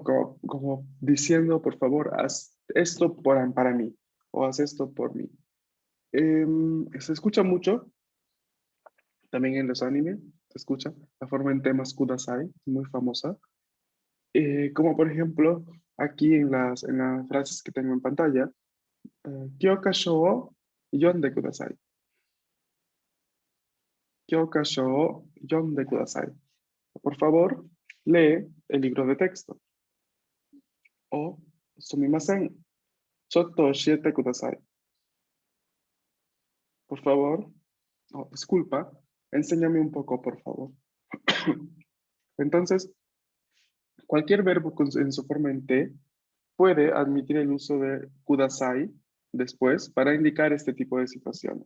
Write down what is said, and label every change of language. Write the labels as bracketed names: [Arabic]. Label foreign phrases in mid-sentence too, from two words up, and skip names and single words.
[Spanish] Como diciendo, por favor, haz esto para mí, o haz esto por mí. Se escucha mucho, también en los animes, se escucha la forma en temas kudasai, muy famosa. Como por ejemplo, aquí en las frases que tengo en pantalla, [Japanese] Kyokasho o yonde kudasai. Kyokasho o yonde kudasai. [Spanish] Por favor, lee el libro de texto. [Japanese] O sumimasen, chotto shiete kudasai. [Spanish] Por favor, disculpa, enséñame un poco, por favor. Entonces, cualquier verbo en su forma en T puede admitir el uso de kudasai después para indicar este tipo de situaciones.